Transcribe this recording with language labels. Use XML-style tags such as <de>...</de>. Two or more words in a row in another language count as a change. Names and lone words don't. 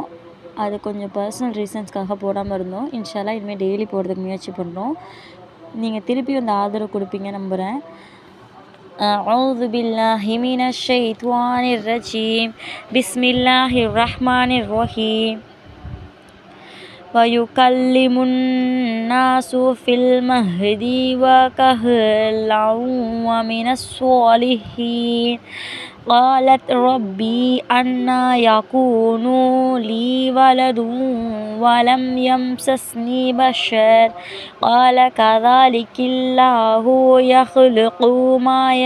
<ta>அது கொஞ்சம்</ta> <en>personal reasons</en> <ta>போடாமல் இருந்தோம். இன்ஷால்லா இனிமேல் டெய்லி போடுறதுக்கு முயற்சி பண்ணுறோம். நீங்கள் திருப்பி அந்த ஆதரவு கொடுப்பீங்க நம்புகிறேன்.</ta> <ar>أعوذ بالله من الشيطان الرجيم. بسم الله الرحمن الرحيم. وَيُكَلِّمُ النَّاسُ فِي الْمَهْدِ وَكَهْلًا وَمِنَ الصَّالِحِينَ قَالَتْ رَبِّ أَنَّى يَكُونُ لِي وَلَدٌ وَلَمْ يَمْسَسْنِي بَشَرٌ قَالَ كَذَلِكَ اللَّهُ يَخْلُقُ مَا</ar>